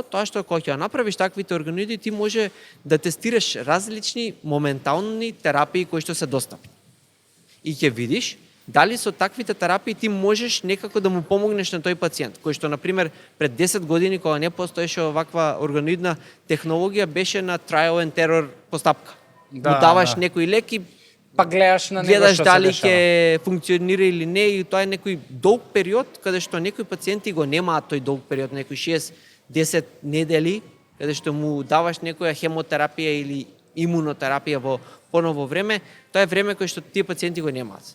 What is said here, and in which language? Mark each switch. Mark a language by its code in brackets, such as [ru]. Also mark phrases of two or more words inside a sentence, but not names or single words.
[mk] Тоа што кога ќе направиш таквите органоиди, ти може да тестираш различни моментални терапии кои што се достапни. И ќе видиш дали со таквите терапии ти можеш некако да му помогнеш на тој пациент, кој што, например, пред 10 години, кога не постоеше оваква органоидна технологија, беше на [en] trial and error [mk] постапка. Му даваш некој лек и па гледаш на него што дали ќе функционира или не, и тоа е некој долг период, каде што некои пациенти го немаат тој долг период, некои 6-10 недели, каде што му даваш некоја хемотерапија или имунотерапија во поново време, тоа е време кое што тие пациенти го немаат.